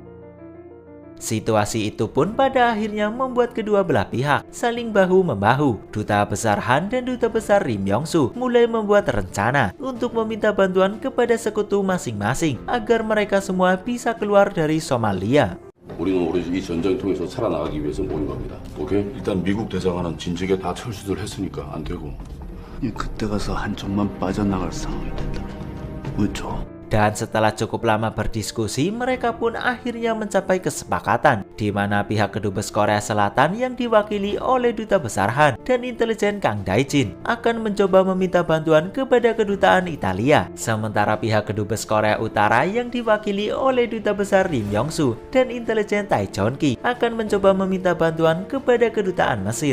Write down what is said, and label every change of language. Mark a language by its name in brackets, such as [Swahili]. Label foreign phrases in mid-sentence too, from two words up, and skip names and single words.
[Indonesian] Situasi itu pun pada akhirnya membuat kedua belah pihak saling bahu-membahu. Duta besar Han dan duta besar Rim Yong-su mulai membuat rencana untuk meminta bantuan kepada sekutu masing-masing agar mereka semua bisa keluar dari Somalia. [Korean] 우리는 오로지 이 전쟁을 통해서 살아나가기 위해서 모인 겁니다. 오케이? 일단 미국 대사관은 진즉에 다 철수들 했으니까 안 되고. 그때 가서 한쪽만 빠져나갈 상황이 된다. 그렇죠? [Indonesian] Dan setelah cukup lama berdiskusi, mereka pun akhirnya mencapai kesepakatan di mana pihak kedubes Korea Selatan yang diwakili oleh duta besar Han dan intelijen Kang Dae-jin akan mencoba meminta bantuan kepada kedutaan Italia. Sementara pihak kedubes Korea Utara yang diwakili oleh duta besar Rim Yong-su dan intelijen Tae-Jon-ki akan mencoba meminta bantuan kepada kedutaan Mesir.